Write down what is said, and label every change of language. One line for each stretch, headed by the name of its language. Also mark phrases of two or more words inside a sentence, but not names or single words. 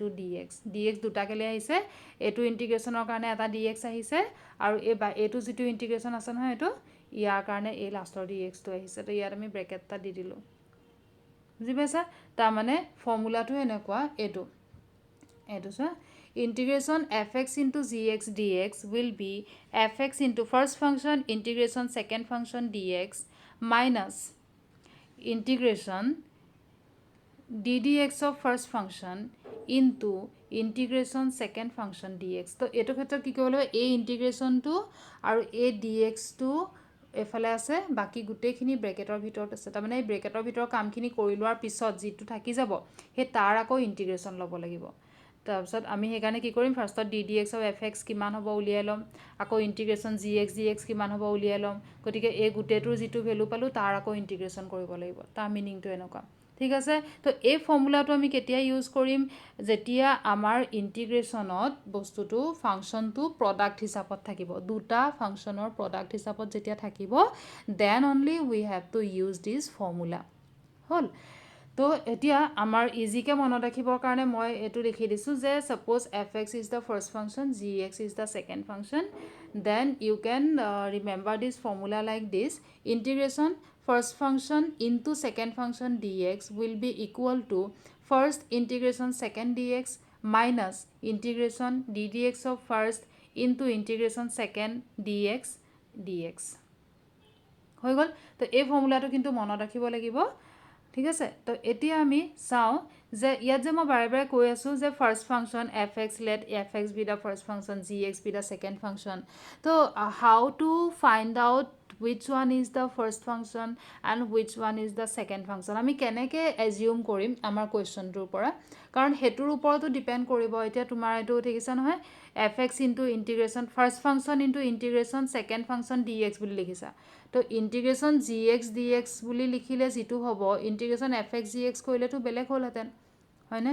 Assamese: dx dx দুটা কেলে আহিছে এটো ইন্টিগ্ৰেশনৰ কাৰণে এটা dx আহিছে আৰু এটো যেটো ইন্টিগ্ৰেশন আছে নহয় এটো ইয়াৰ কাৰণে এই লাষ্টৰ dx টো আহিছে তো ইয়াত আমি ব্ৰেকেট টা দি দিলো বুজি পাইছা তাৰ মানে ফৰ্মুলাটো এনেকুৱা এটো
English: so integration fx into gx dx will be fx into first function integration second function dx minus integration ddx of first function into integration second function dx
Assamese: তো এটো ক্ষেত্ৰত কি কইলো এই ইন্টিগ্ৰেশন টো আৰু এই dx টো এফালে আছে বাকি গুটেখিনি ব্ৰেকেটৰ ভিতৰত আছে তাৰ মানে এই ব্ৰেকেটৰ ভিতৰৰ কামখিনি কৰি লোৱাৰ পিছত যেটো থাকি যাব হে তাৰ আকৌ ইন্টিগ্ৰেশন লব লাগিব তাৰপিছত আমি হেকানে কি কৰিম ফাৰ্ষ্টত ddx of fx কিমান হ'ব উলিয়াই লম আকৌ ইন্টিগ্ৰেশন gx dx কিমান হ'ব উলিয়াই লম গতিকে এই গুটেটোৰ যেটো ভ্যালু পালো তাৰ আকৌ ইন্টিগ্ৰেশন কৰিব লাগিব তাৰ মিনিংটো এনেকুৱা ঠিক আছে তো এই ফৰ্মুলাটো আমি কেতিয়া ইউজ কৰিম যেতিয়া আমাৰ ইন্টিগ্ৰেশনত বস্তুটো ফাংশনটো প্ৰডাক্ট হিচাপত থাকিব দুটা ফাংশনৰ প্ৰডাক্ট হিচাপত যেতিয়া থাকিব
English: then only we have to use this formula
Assamese: হল তো এতিয়া আমাৰ ইজিকে মনত ৰাখিবৰ কাৰণে মই এইটো লিখি দিছোঁ যে
English: suppose fx is the first function, gx is the second function, then you can remember this formula like this: integration first function into second function dx will be equal to first integration second dx minus integration ddx of first into integration second dx dx
Assamese: হৈ গ'ল। তো এই ফৰ্মুলাটো কিন্তু মনত ৰাখিব লাগিব, ঠিক আছে। তো এতিয়া আমি চাওঁ যে ইয়াত যে মই বাৰে বাৰে কৈ আছোঁ যে
English: first function f x let f x be the first function, g x be the second function. so how to find out which one is the first function and which one is the second function
Assamese: আমি কেনেকৈ এজিউম কৰিম আমাৰ কুৱেশ্যনটোৰ পৰা, কাৰণ সেইটোৰ ওপৰতো ডিপেণ্ড কৰিব। এতিয়া তোমাৰ এইটো দেখিছা নহয়,
English: f x into integration first function into integration second function d x
Assamese: বুলি লিখিছা। তো
English: integration g x d x
Assamese: বুলি লিখিলে যিটো হ'ব,
English: integration f x g x
Assamese: কৰিলেতো বেলেগ হ'লহেঁতেন, হয়নে?